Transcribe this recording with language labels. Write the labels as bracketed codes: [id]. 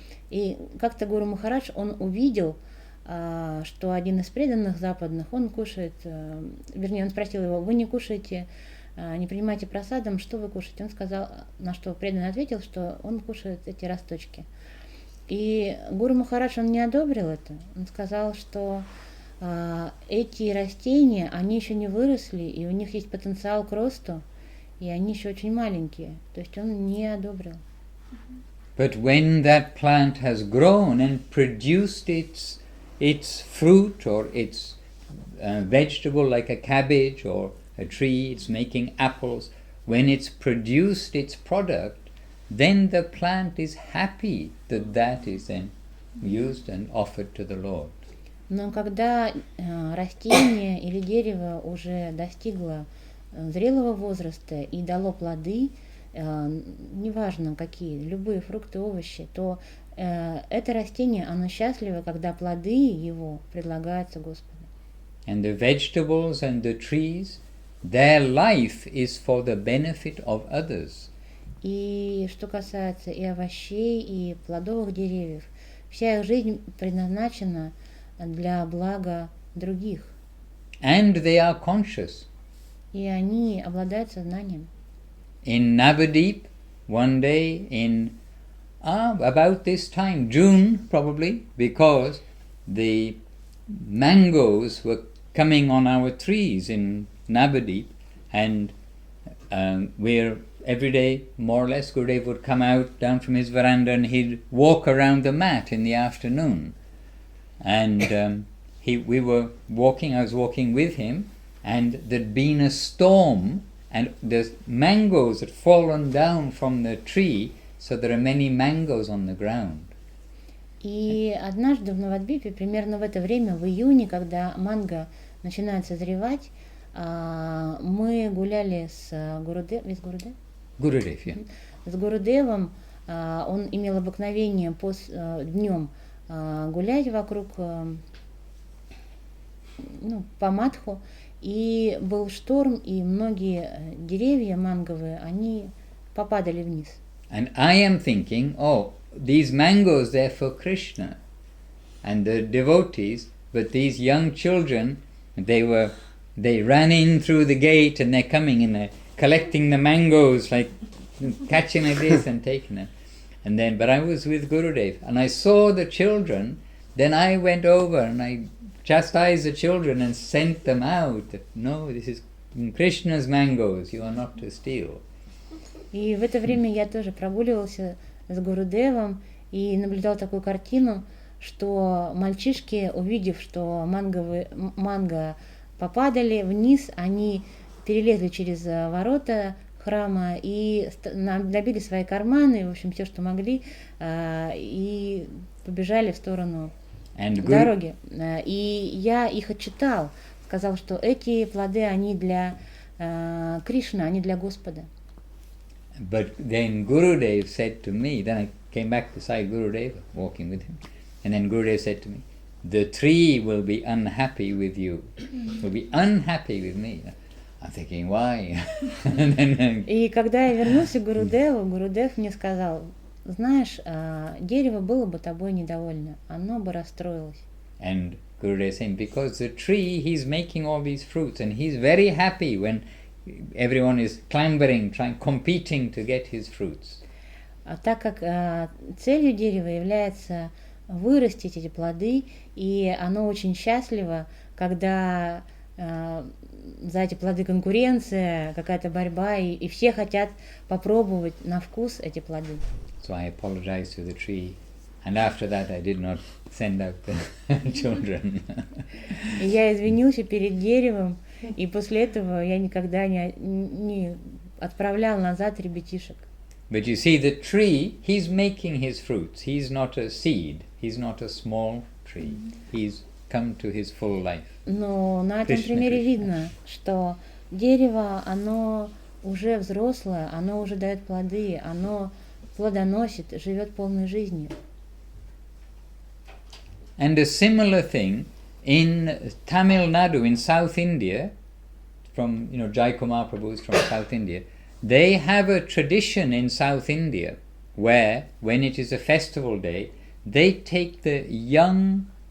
[ru] И как-то Гуру Махарадж, он увидел, что один из преданных западных, он кушает, вернее, он спросил его: "Вы не кушаете, не принимаете прасадам, что вы кушаете?" Он сказал, на что преданный ответил, что он кушает эти росточки. И Гуру Махарадж, он не одобрил это. Он сказал, что эти растения, они еще не выросли, и у них есть потенциал к росту, и они еще очень маленькие. То есть он не одобрил. [en] But when that plant has grown and produced its fruit or its vegetable like a cabbage or a tree, it's making apples, when it's produced its product, then the plant is happy that that is then used and offered to the Lord. [ru] Но когда растение или дерево уже достигло зрелого возраста и дало плоды, неважно какие, любые фрукты, овощи, то это растение, оно счастливо, когда плоды его предлагаются Господу. [en] And the vegetables and the trees, their life is for the benefit of others. [ru] И что касается и овощей, и плодовых деревьев, вся их жизнь предназначена для блага других. [en] And they are conscious. [ru] И они обладают сознанием. [en] In Navadip, one day in about this time, June probably, because the mangoes were coming on our trees in Navadip, and where every day, more or less, Gurudev would come out down from his veranda and he'd walk around the mat in the afternoon. And I was walking with him, and there'd been a storm, and the mangoes had fallen down from the tree, so there are many mangoes on the ground. [ru] И однажды в Навадвипе, примерно в это время, в июне, когда манго начинает созревать, мы гуляли с Гурудевом, [en] Gurudev, yeah. [ru] с Гурудевом. Он имел обыкновение днем гулять вокруг, по Мадху, и был шторм, и многие деревья манговые, они попадали вниз. [en] And I am thinking, oh, these mangoes, they're for Krishna and the devotees, but these young children, they ran in through the gate and they're coming and they're collecting the mangoes, like catching like this and taking them. And then, but I was with Gurudev and I saw the children, then I went over and I chastised the children and sent them out. No, this is Krishna's mangoes, you are not to steal. [ru] И в это время я тоже прогуливался с Гурудевом и наблюдал такую картину, что мальчишки, увидев, что манго попадали вниз, они перелезли через ворота храма и набили свои карманы, в общем, все, что могли, и побежали в сторону дороги. И я их отчитал, сказал, что эти плоды, они для Кришны, они для Господа. [en] But then Gurudev said to me, then I came back beside Gurudev, walking with him, and then Gurudev said to me, the tree will be unhappy with you, will be unhappy with me. I'm thinking, why? [ru] И когда я вернулся к Гурудеву, Гурудев мне сказал, знаешь, дерево было бы тобой недовольно, оно бы расстроилось. [en] And Gurudev saying, because the tree, he's making all these fruits, and he's very happy when everyone is clambering, competing to get his fruits. [ru] Так как целью дерева является вырастить эти плоды, и оно очень счастливо, когда за эти плоды конкуренция, какая-то борьба, и все хотят попробовать на вкус эти плоды. [en] So I apologized to the tree, and after that I did not send out the children. [ru] И я извинился перед деревом, и после этого я никогда не отправлял назад ребятишек. [en] But you see, the tree, he's making his fruits. He's not a seed. He's not a small tree. He's come to his full life. [ru] Но на этом примере видно, что дерево, оно уже взрослое, оно уже дает плоды, оно плодоносит, живет полной жизнью. [en] And a similar thing in Tamil Nadu, in South India, from, Jai Kumar Prabhu is from South India, they have a tradition in South India where, when it is a festival day, they take the young,